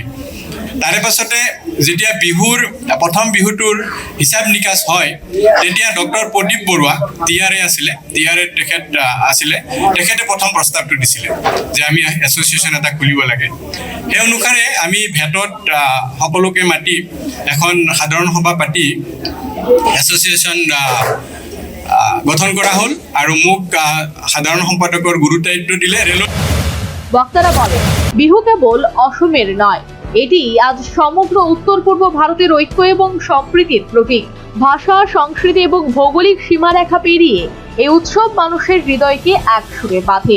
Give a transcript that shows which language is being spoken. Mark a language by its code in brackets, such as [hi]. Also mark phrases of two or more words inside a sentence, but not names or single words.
[as] তাৰে পাছতে যেতিয়া বিহুৰ প্ৰথম বিহুটোৰ হিচাপ নিকাচ হয়, তেতিয়া ডক্টৰ প্ৰদীপ বৰুৱা টিআৰএ তেখেতে প্ৰথম প্ৰস্তাৱটো দিছিলে যে আমি এছ'চিয়েশ্যন এটা খুলিব লাগে। সেই অনুসাৰে আমি ভেটত সকলোকে মাতি এখন সাধাৰণ সভা পাতি এছ'চিয়েশ্যন গঠন [bn] করা হল আর [as] মোক সাধারণ সম্পাদকৰ গুরুত্ব দিলে রেল। [bn] বক্তারা বলেন, বিহু কেবল অসমের নয়, এটি আজ সমগ্র উত্তর পূর্ব ভারতের ঐক্য এবং সম্প্রীতির প্রতীক। ভাষা, সংস্কৃতি এবং ভৌগোলিক সীমারেখা পেরিয়ে এই উৎসব মানুষের হৃদয়কে এক সুরে বাঁধে।